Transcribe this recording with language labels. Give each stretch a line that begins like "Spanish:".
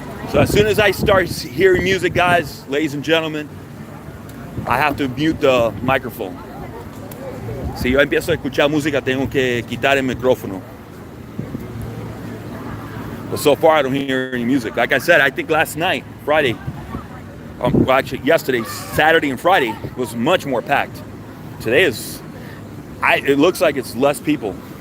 English: So as soon as I start hearing music, guys, ladies and gentlemen, I have to mute the microphone.
Spanish: Si yo empiezo a escuchar música, tengo que quitar el micrófono.
English: But so far, I don't hear any music. Like I said, I think last night, Friday, well, actually yesterday, Saturday and Friday was much more packed. Today it looks like it's less people.